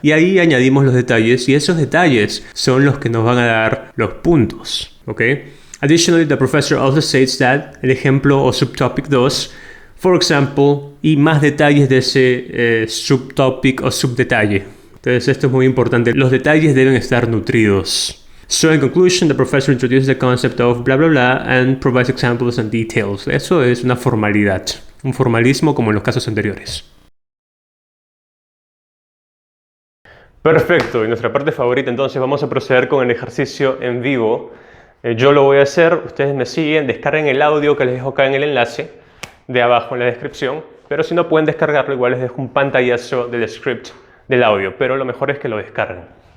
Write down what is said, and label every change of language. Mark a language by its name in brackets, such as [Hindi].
[Spanish] Y ahí añadimos los detalles y esos detalles son los que nos van a dar los puntos. Okay? [English] Additionally, the professor also states that, [Spanish] el ejemplo o subtopic 2, [English] for example, [Spanish] y más detalles de ese subtopic o subdetalle. Entonces esto es muy importante. Los detalles deben estar nutridos. [English] So in conclusion, the professor introduces the concept of blah blah blah and provides examples and details. [Spanish] Eso es una formalidad, un formalismo como en los casos anteriores. Perfecto, y nuestra parte favorita entonces vamos a proceder con el ejercicio en vivo. Yo lo voy a hacer, ustedes me siguen, descarguen el audio que les dejo acá en el enlace de abajo en la descripción, pero si no pueden descargarlo igual les dejo un pantallazo del script del audio, pero lo mejor es que lo descarguen.